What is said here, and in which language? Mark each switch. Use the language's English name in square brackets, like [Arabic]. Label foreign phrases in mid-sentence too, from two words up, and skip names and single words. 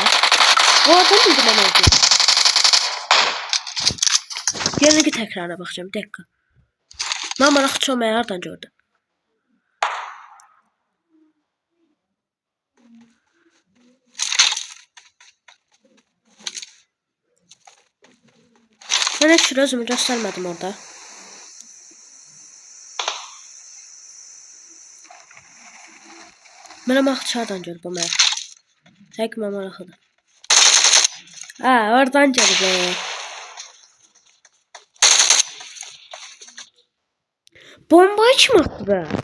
[Turkish] Hardan bildim ben orduya. Yarınki tekrara bakacağım. Bir dakika. Ben maraqçı olmaya hardan gördüm. Ben hiç özümü göstermedim orada. [Azerbaijani] Mənə maraqçı hardan görüb o mən? Həqiqətən maraqlıdır. Ha, oradan görüb. [Turkish] Bombayı kim attı be?